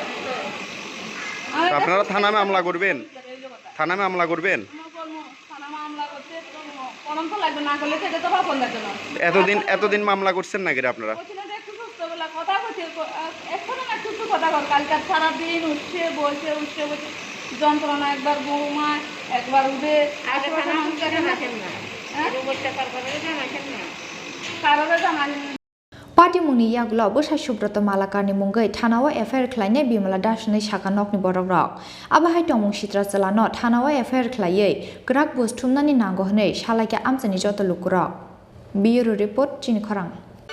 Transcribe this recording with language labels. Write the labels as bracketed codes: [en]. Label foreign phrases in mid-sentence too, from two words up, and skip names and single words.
[bn] আপনারা থানায় মামলা করবেন থানায় মামলা করবেন এতদিন মামলা করছেন নাকি আপনারা সারাদিন উঠছে বসে যন্ত্রণা একবার বৌমায় একবার উঠে [trp] पार्टी मुंनि यागुलो बोसाय सुब्रत मालाकारनि मुंगै थानाव एफआईआर ख्लायनाय बिमला दासनि साका नकनि बरग्रक आबाहाय तमुं सित्रा जलानो थानाव एफआईआर ख्लायै ग्राक बुस्थुमनानि नांगौ हनै सालायके आमजानि जत लुकुरक बिउरो रिपोर्ट चिनि खरां।